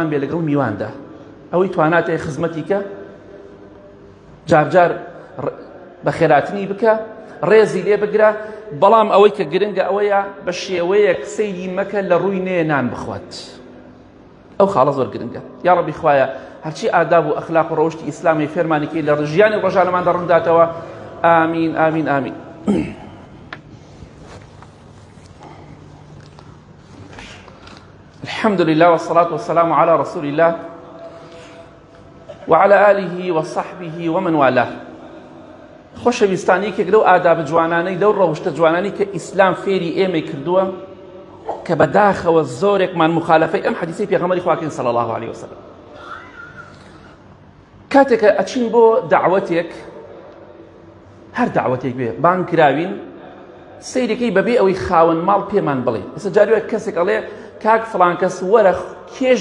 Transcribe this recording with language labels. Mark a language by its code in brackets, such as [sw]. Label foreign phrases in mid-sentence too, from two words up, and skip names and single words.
[ckb] بێ لەگەڵ میواندا ئەوەی تواناتێ خزمەتی کە جارجار بە خێراتنی بکە ڕێزی لێ بگرە بەڵام ئەوەی کە گرنگە ئەوەیە بە شێوەیەک سەیری مەکە لە ڕووی نێ نان بخوات ئەو خاڵە زۆر گرنگە یا ڕەبی خوایە هەرچی ئاداب و ئەخلاق و ڕەوشتی ئیسلامی فێرمانێکی لە ژیانی ڕۆژانەماندا ڕووداتەوە ئامین ئامین ئامین [ar] الحمد لله والصلاة والسلام على رسول الله وعلى آله وصحبه ومن والاه [ckb] خۆشەویستانی کێک لەو ئاداب جوانانەی دەو ڕەوشتە جوانانی کە ئیسلام فێری ئێمەی کردووە کە بەداخەوە زۆرێکمان مخالفەی ئەم حەدیثەی پێغەمبەری خواکەین [ar] صلی الله عليه وسلم [ckb] کاتێکە ئەچین بۆ دعوەتێک هەر دعوەتێک بێ بانگ کراوین سەیرەکەی بەبێ ئەوەی خاوەن ماڵ پێمان بڵێ ئێستا جاروێک کەسێک ئەڵێ کاک فڵان کەس وەرە کێش